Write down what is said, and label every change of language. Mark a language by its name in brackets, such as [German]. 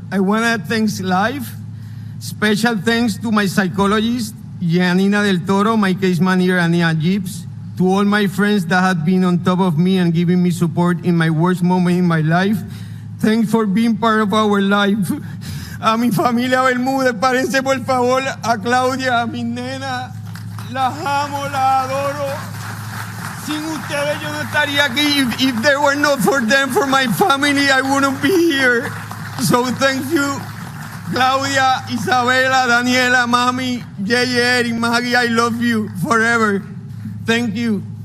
[English] I want to thank Life. Special thanks to my psychologist, Janina del Toro, my case manager, Ania Gibbs, to all my friends that have been on top of me and giving me support in my worst moment in my life. Thanks for being part of our life. [Spanish] A mi familia Bermúdez, párense por favor, a Claudia, a mi nena, las amo, las adoro. Sin ustedes yo no estaría aquí. [English] If there were not for them, for my family, I wouldn't be here. So thank you, Claudia, Isabela, Daniela, Mami, Eric, Maggie, I love you forever. Thank you.